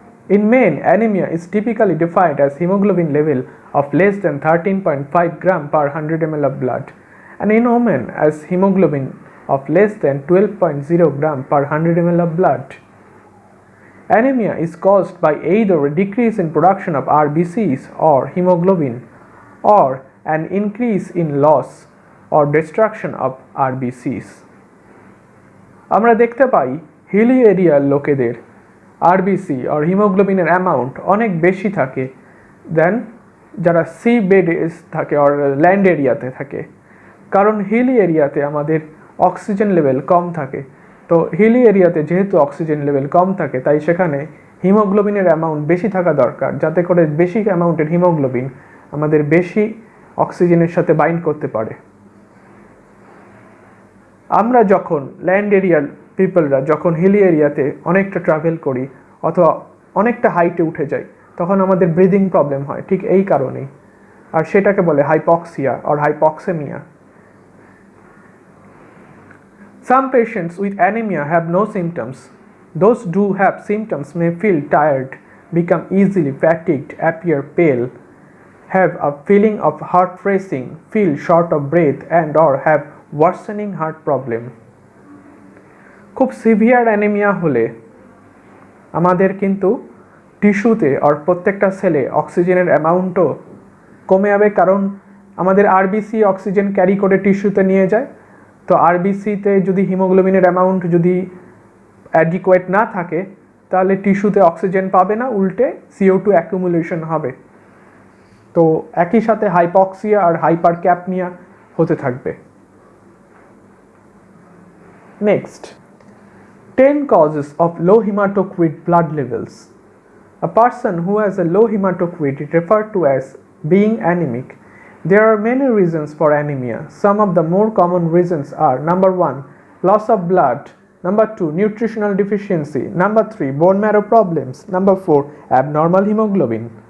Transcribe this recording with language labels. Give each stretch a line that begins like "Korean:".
English: In men, anemia is typically defined as hemoglobin level of less than 13.5 gram per 100 ml of blood, and in women as hemoglobin of less than 12.0 gram per 100 ml of blood. Anemia is caused by either a decrease in production of RBCs or hemoglobin or an increase in loss or destruction of RBCs.
Bangla: আমরা দেখতে পাই হিলি এরিয়ার লোকেদের RBC or হিমোগ্লোবিনের amount অনেক বেশি থাকে দেন যারা C বেডে থাকে or ল্যান্ড এরিয়াতে থাকে, কারণ হিলি এরিয়াতে আমাদের অক্সিজেন লেভেল কম থাকে। তো হিলি এরিয়াতে যেহেতু অক্সিজেন লেভেল কম থাকে তাই সেখানে হিমোগ্লোবিনের অ্যামাউন্ট বেশি থাকা দরকার, যাতে করে বেশি অ্যামাউন্টের হিমোগ্লোবিন আমাদের বেশি অক্সিজেনের সাথে বাইন্ড করতে পারে। আমরা যখন ল্যান্ড এরিয়ার পিপলরা যখন হিলি এরিয়াতে অনেকটা ট্রাভেল করি অথবা অনেকটা হাইটে উঠে যাই তখন আমাদের ব্রিদিং প্রবলেম হয়, ঠিক এই কারণেই, আর সেটাকে বলে hypoxia or hypoxemia.
English: Some patients with anemia have no symptoms. Those who have symptoms may feel tired, become easily fatigued, appear pale, have a feeling of heart racing, feel short of breath and or have worsening heart problem.
Bangla: খুব severe anaemia হলে আমাদের কিন্তু টিস্যুতে আর প্রত্যেকটা সেলে অক্সিজেনের অ্যামাউন্টও কমে যাবে, কারণ আমাদের আরবিসি অক্সিজেন ক্যারি করে টিস্যুতে নিয়ে যায়। তো আরবিসিতে যদি হিমোগ্লোবিনের অ্যামাউন্ট যদি অ্যাডিকুয়েট না থাকে তাহলে টিস্যুতে অক্সিজেন পাবে না, উল্টে CO2 অ্যাকুমুলেশন হবে। তো একই সাথে হাইপক্সিয়া আর হাইপারক্যাপনিয়া হতে থাকবে।
English: Next, 10 causes of low hematocrit blood levels. A person who has a low hematocrit is referred to as being anemic. There are many reasons for anemia. Some of the more common reasons are: number 1, loss of blood; number 2, nutritional deficiency; number 3, bone marrow problems; number 4, abnormal hemoglobin.